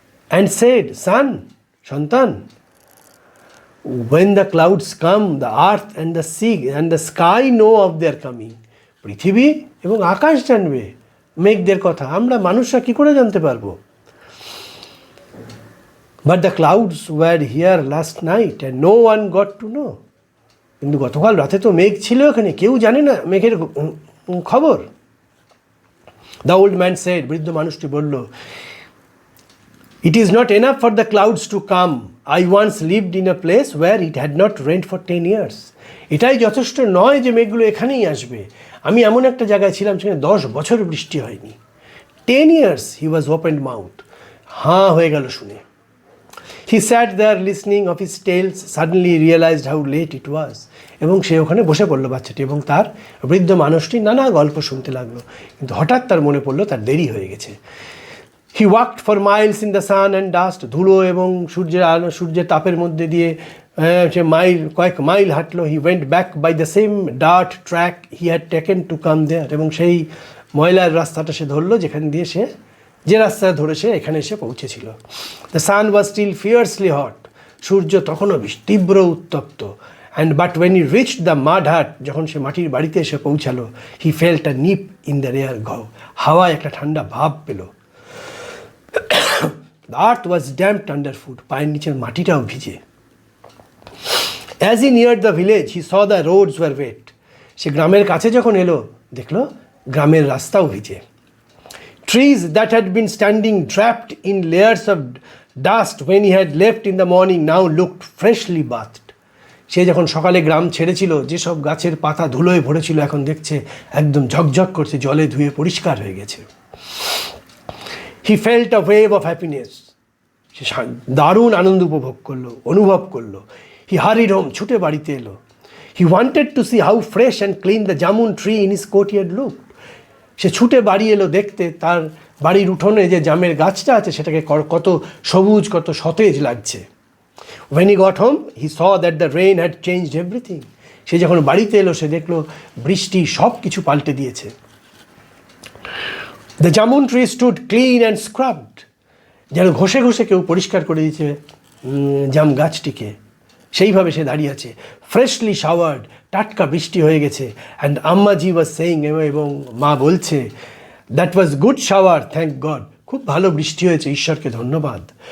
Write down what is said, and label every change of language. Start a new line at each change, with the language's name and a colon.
English: and said, son, সন্তান, when the clouds come, the earth and the sea and the sky know of their coming,
Bangla: পৃথিবী এবং আকাশ জানবে মেঘদের কথা, আমরা মানুষরা কি করে জানতে পারবো?
English: But the clouds were here last night and no one got to know,
Bangla: কিন্তু গতকাল রাতে তো মেঘ ছিল এখানে, কেউ জানে না মেঘের খবর।
English: The old man said,
Bangla: বৃদ্ধ মানুষটি বলল,
English: it is not enough for the clouds to come. I once lived in a place where it had not rained for 10 years.
Bangla: এটাই যথেষ্ট নয় যে মেঘগুলো এখানেই আসবে। আমি এমন একটা জায়গায় ছিলাম সেখানে 10 বছর বৃষ্টি হয়নি।
English: 10 years, he was opened mouth.
Bangla: হাঁ হয়ে গেল শুনে।
English: He sat there listening of his tales, suddenly realized how late it was.
Bangla: এবং সে ওখানে বসে পড়লো বাচ্চাটি, এবং তার বৃদ্ধ মানুষটি নানা গল্প শুনতে লাগলো, কিন্তু হঠাৎ তার মনে পড়লো তার দেরি হয়ে গেছে।
English: He walked for miles in the sun and dust.
Bangla: ধুলো এবং সূর্যের তাপের মধ্যে দিয়ে সে কয়েক mile হাঁটলো।
English: He went back by the same dirt track he had taken to come there.
Bangla: এবং সেই ময়লার রাস্তাটা সে ধরলো যে রাস্তা ধরে সে এখানে এসে পৌঁছেছিল।
English: The sun was still fiercely hot.
Bangla: সূর্য তখনও তীব্র উত্তপ্ত।
English: But when he reached the mud hut,
Bangla: যখন সে মাটির বাড়িতে এসে পৌঁছালো,
English: he felt a nip in the air.
Bangla: হাওয়ায় একটা ঠান্ডা ভাব পেল।
English: The earth was damp underfoot,
Bangla: পায়ের নিচের মাটিটাও ভিজে।
English: As he neared the village, he saw the roads were wet.
Bangla: সে গ্রামের কাছে যখন এলো, দেখলো গ্রামের রাস্তাও ভিজে।
English: Trees that had been standing draped in layers of dust when he had left in the morning now looked freshly bathed.
Bangla: সে যখন সকালে গ্রাম ছেড়েছিল, যেসব গাছের পাতা ধুলোয় ভরেছিল, এখন দেখছে একদম ঝকঝক করছে, জলে ধুয়ে পরিষ্কার হয়ে গেছে।
English: He felt a wave of happiness.
Bangla: সে দারুণ আনন্দ অনুভব করলো।
English: He hurried home,
Bangla: ছুটে বাড়িতে এলো।
English: He wanted to see how fresh and clean the jamun tree in his courtyard looked.
Bangla: সে ছুটে বাড়ি এলো দেখতে তার বাড়ির উঠোনে যে জামের গাছটা আছে সেটাকে কত সবুজ, কত সতেজ লাগছে।
English: When he got home, he saw that the rain had changed everything.
Bangla: সে যখন বাড়িতে এলো সে দেখলো বৃষ্টি সব কিছু পাল্টে দিয়েছে।
English: The jamun tree stood clean and scrubbed.
Bangla: যেন ঘষে ঘষে কেউ পরিষ্কার করে দিয়েছে জাম গাছটিকে, সেইভাবে সে দাঁড়িয়ে আছে।
English: freshly showered,
Bangla: টাটকা বৃষ্টি হয়ে গেছে।
English: and Ammaji was saying,
Bangla: এবং মা বলছে,
English: that was good shower, thank God,
Bangla: খুব ভালো বৃষ্টি হয়েছে, ঈশ্বরকে ধন্যবাদ।